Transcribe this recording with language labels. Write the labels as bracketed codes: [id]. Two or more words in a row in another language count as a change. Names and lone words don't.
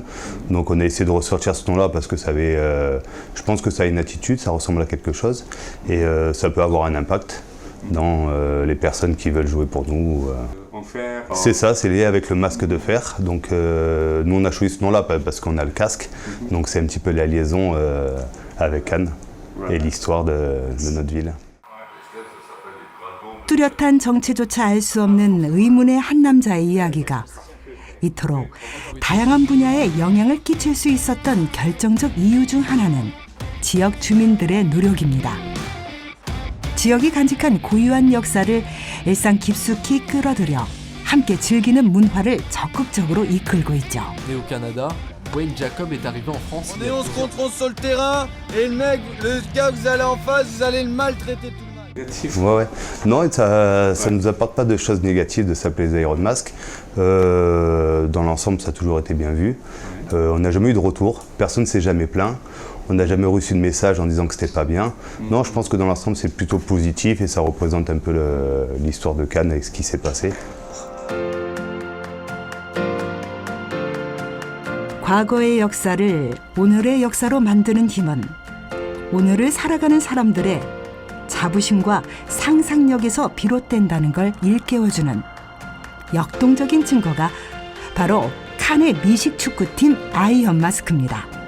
[fr] Donc on a essayé de ressortir ce nom-là parce que ça avait, je pense que ça a une attitude, ça ressemble à quelque chose et ça peut avoir un impact dans les personnes qui veulent jouer pour nous. C'est ça, c'est lié avec le masque de fer. Donc nous on a choisi ce nom-là parce qu'on a le casque. Donc c'est un petit peu la liaison avec Cannes et l'histoire de notre ville. [ko] 뚜렷한 정체조차 알 수 없는 의문의 한 남자의 이야기가 이토록 다양한 분야에 영향을 끼칠 수 있었던 결정적 이유 중 하나는 지역 주민들의 노력입니다. 지역이 간직한 고유한 역사를 일상 깊숙이 끌어들여 함께 즐기는 문화를 적극적으로 이끌고 있죠. [fr] Né au Canada, Wayne Jacob est arrivé en France. On est 11 contre 11 sur le terrain et le mec, le gars que vous allez en face, vous allez le maltraiter tout le mal. Ouais. Non, ça ne nous apporte pas de choses négatives de s'appeler les Iron Mask. Dans l'ensemble, ça a toujours été bien vu. On n'a jamais eu de retour, personne ne s'est jamais plaint. On n'a jamais reçu de message en disant que c'était pas bien. Non, je pense que dans l'ensemble, c'est plutôt positif et ça représente un peu l'histoire de Cannes et ce qui s'est passé. [ko] 과거의 역사를 오늘의 역사로 만드는 힘은 오늘을 살아가는 사람들의 자부심과 상상력에서 비롯된다는 걸 일깨워주는 역동적인 증거가 바로 칸의 미식축구팀 아이언 마스크입니다.